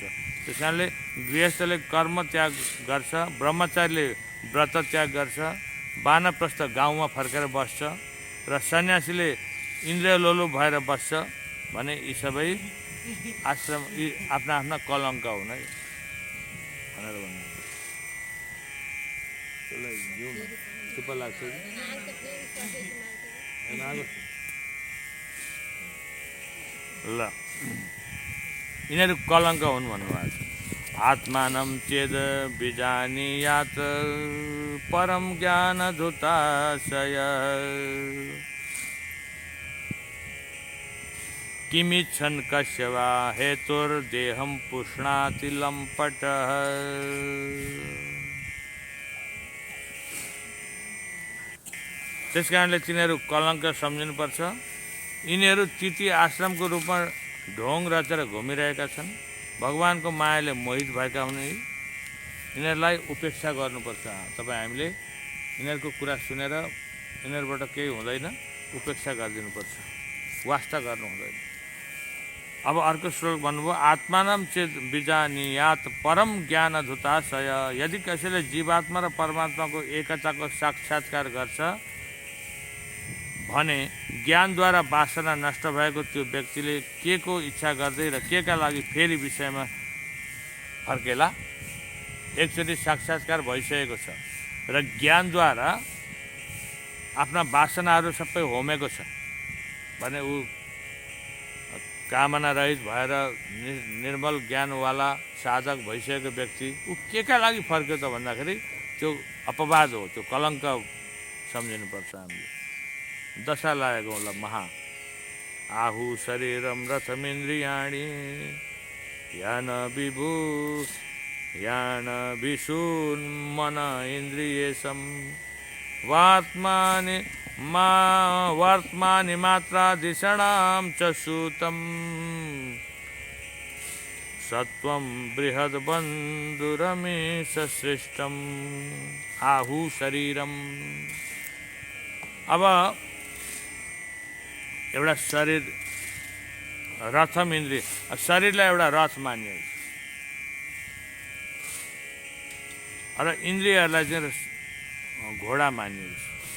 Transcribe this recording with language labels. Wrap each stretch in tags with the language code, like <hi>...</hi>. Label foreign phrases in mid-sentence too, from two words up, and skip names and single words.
<ne>त्यस कारणले गृहस्थले कर्म त्याग गर्छ, ब्रह्मचारीले व्रत त्याग गर्छ, वानप्रस्थ गाउँमा फर्केर बस्छ र सन्यासीले इन्द्रिय लोलुप भएर बस्छ भने यी सबै आश्रम आफ्ना आफ्ना कलङ्क हुन् है भनेर भन्नु। चुप्प लाग्छ ल, यिनीहरू कलङ्क हुन् भन्नुभएको छ।</ne> <sa>आत्मानं चेद विजानीयात् परम ज्ञानधुताशय किमिच्छन् कस्य वा हेतुर्देहं पुष्णाति लम्पटः।</sa> <ne>त्यसकारणले तिनीहरू कलङ्क सम्झिनुपर्छ। यिनीहरू तिती आश्रमको रूपमा ढोङ रचेर घुमिरहेका छन्। भगवानको मायाले मोहित भएका हुन्। यिनीहरूलाई उपेक्षा गर्नुपर्छ। तपाईँ हामीले यिनीहरूको कुरा सुनेर यिनीहरूबाट केही हुँदैन, उपेक्षा गरिदिनुपर्छ, वास्ता गर्नु हुँदैन। अब अर्को श्लोक भन्नुभयो,</ne> <sa>आत्मानं चेत विजानीयात् परम ज्ञानधुताशय।</sa> <ne>यदि कसैले जीवात्मा र परमात्माको एकताको साक्षात्कार गर्छ भने ज्ञानद्वारा वासना नष्ट भएको त्यो व्यक्तिले के को इच्छा गर्दै र के का लागि फेरि विषयमा फर्केला। एकचोटि साक्षात्कार भइसकेको छ र ज्ञानद्वारा आफ्ना वासनाहरू सबै होमेको छ भने ऊ कामना रहित भएर निर्मल ज्ञानवाला साधक भइसकेको व्यक्ति ऊ के का लागि फर्क्यो त भन्दाखेरि त्यो अपवाद हो, त्यो कलङ्क सम्झिनुपर्छ हामीले। दशा लागेको होला</ne> <sa>महा आहु शरीरम रथमिन्द्रियाणि यान विभु यान विशून् मन इन्द्रियेशं वर्त्मानि मात्रादिषणां च सूतं सत्वं बृहद्बन्धुरमेष सृष्टम् आहु शरीरम।</sa> <ne>अब एउटा</ne> <sa>शरीर रथम</sa> <ne>इन्द्रिय, शरीरलाई एउटा रथ मानिएको छ र इन्द्रियहरूलाई चाहिँ घोडा मानिएको छ।</ne>